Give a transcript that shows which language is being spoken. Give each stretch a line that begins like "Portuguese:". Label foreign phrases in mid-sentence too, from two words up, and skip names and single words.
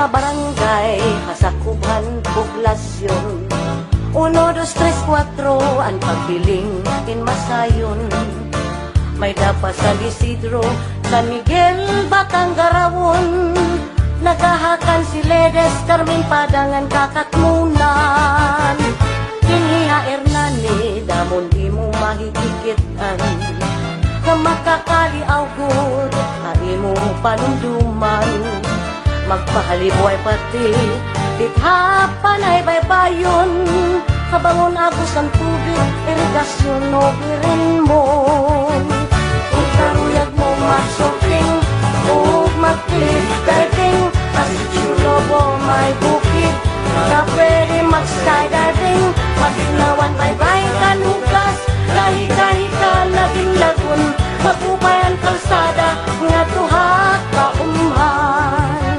Waray: barangay, kasakubhan poblasyon. 1, 2, 3, 4, ang pagbiling Inmasayon. May dapa San Isidro, San Miguel, Batanggarawon. Nagahakan si Ledes, Carmen Padangan, Kakatmunan. Kiniha Hernani, damon di mo mahikikitan. Na makakaliaw gud, ay mo panunduman. Magpahalibuay pati, dithapan ay baybayon. Kabangon agos ang tubig, irigasyon o birinmon. Kung karuyag mo mag-shopping, o mag-
English: cliff diving,
Waray: asitsuro mo may bukid, na pwede mag-skydiving, maginawan baybay kanugas, lahi-lahi ka naging lagun, magubayan kalsada, nga tuha kaumhan.